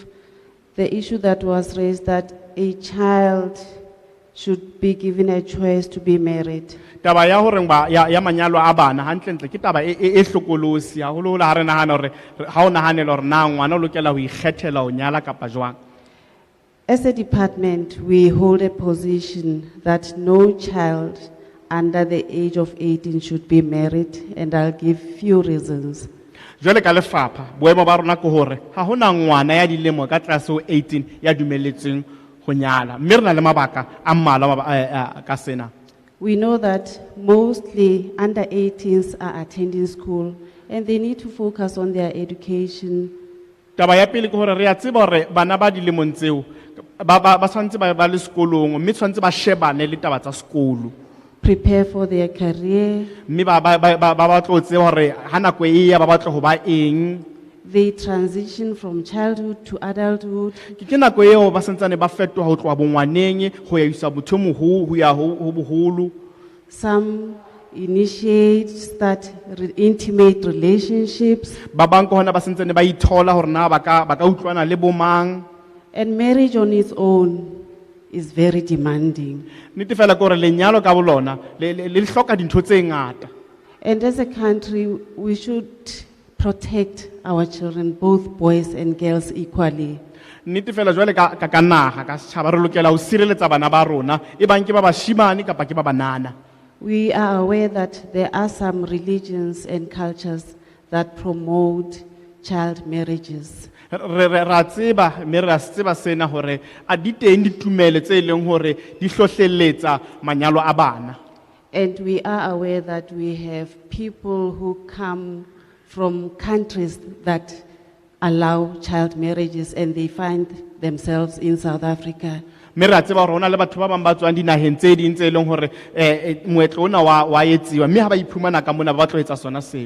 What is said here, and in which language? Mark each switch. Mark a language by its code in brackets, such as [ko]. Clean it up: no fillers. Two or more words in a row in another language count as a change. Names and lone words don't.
[en] The issue that was raised that a child should be given a choice to be married. [st] Taba ya hore ya manyalo a bana hantle ke taba e hlokolosi haholo ha re nahana hore ha o nahanela hore na ngwana o lokela ho ikgethela ho nyala kapa jwang. [en] As a department, we hold a position that no child under the age of 18 should be married, and I'll give few reasons. [st] Jwale ka lefapha, boemo ba rona ke hore ha hona ngwana ya dilemo ka tlase ho 18 ya dumelletsweng ho nyala. Mme re na le mabaka a mmalwa ka sena. [en] We know that mostly under 18s are attending school and they need to focus on their education. [st] Taba ya pele ke hore re a tseba hore bana ba dilemong tseo ba tshwantse ba le sekolong, mme tshwantse ba shebane le taba tsa sekolo. [en] Prepare for their career. [st] Mme ba batla ho tseba hore ha nako e ya ba batla ho ba eng. [en] They transition from childhood to adulthood. [st] Ke nako eo ba santsane ba fetoha ho tloha bongwaneng ho ya isa bothong ho ya ho boholo. [en] Some initiate, start intimate relationships. [st] Ba bang ke hona ba santsane ba ithola hore na ba ka utlwana le bomang. [en] And marriage on its own is very demanding. [st] Nnete fela ke hore lenyalo ka bolona le hloka dintho tse ngata. [en] And as a country, we should protect our children, both boys and girls, equally. [st] Nnete fela jwale ka naha ka setjhaba re lokela ho sireletsa bana ba rona e bang ke ba bashimane kapa ke ba banana. [en] We are aware that there are some religions and cultures that promote child marriages. [st] Ra tseba mme re a tseba sena hore a di teng ditumelo tse leng hore di hlohleletsa manyalo a bana. [en] And we are aware that we have people who come from countries that allow child marriages and they find themselves in South Africa. [st] Mme re a tseba hore hona le batho ba bang ba tswang dinaheng tse ding tse leng hore moetlo ona wa etsiwa mme ha ba iphumana ka mona ba batla ho etsa sona seo.